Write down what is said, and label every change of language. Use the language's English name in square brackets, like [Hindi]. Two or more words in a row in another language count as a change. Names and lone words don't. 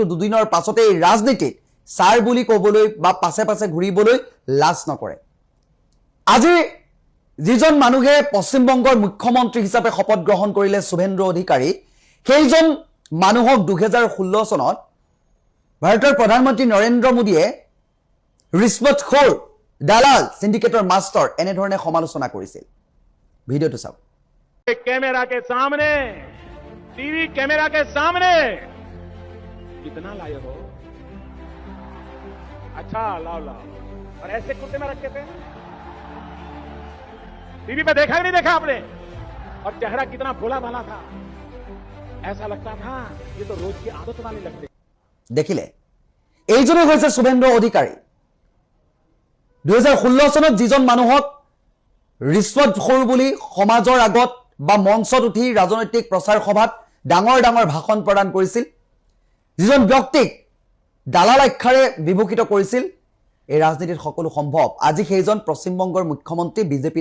[Assamese] দুদিনৰ পাছতে এই ৰাজনীতিত সাৰ বুলি ক'বলৈ বা পাছে পাছে ঘূৰিবলৈ লাজ নকৰে আজি যিজন মানুহে পশ্চিমবংগৰ মুখ্যমন্ত্ৰী হিচাপে শপত গ্ৰহণ কৰিলে শুভেন্দু অধিকাৰী সেইজন মানুহক 2016 চনত ভাৰতৰ প্ৰধানমন্ত্ৰী নৰেন্দ্ৰ মোদীয়ে ৰিশ্বতখোৰ দালাল সিন্ডিকেটৰ মাষ্টৰ এনেধৰণে সমালোচনা কৰিছিল ভিডিঅ'টো চাওক [Hindi] कैमरा के सामने टीवी कैमरा के सामने कितना लाए हो? अच्छा लाओ लाओ। और ऐसे कुर्ते में रखे थे? टीवी पे देखा कि नहीं देखा आपने? और चेहरा कितना भोला भाला था, ऐसा लगता था ये तो रोज की आदत वाले लगते। [Assamese] দেখিলে এইজনে হৈছে শুভেন্দ্ৰ অধিকাৰী 2016 চনত যিজন মানুহক ৰিশ্বতখোৰ বুলি সমাজৰ আগত বা মঞ্চত উঠি ৰাজনৈতিক প্ৰচাৰ সভাত ডাঙৰ ডাঙৰ ভাষণ প্ৰদান কৰিছিল যিজন ব্যক্তিক দালাল আখ্যাৰে বিভূষিত কৰিছিল এই ৰাজনীতিত সকলো সম্ভৱ আজি সেইজন পশ্চিমবংগৰ মুখ্যমন্ত্ৰী বিজেপি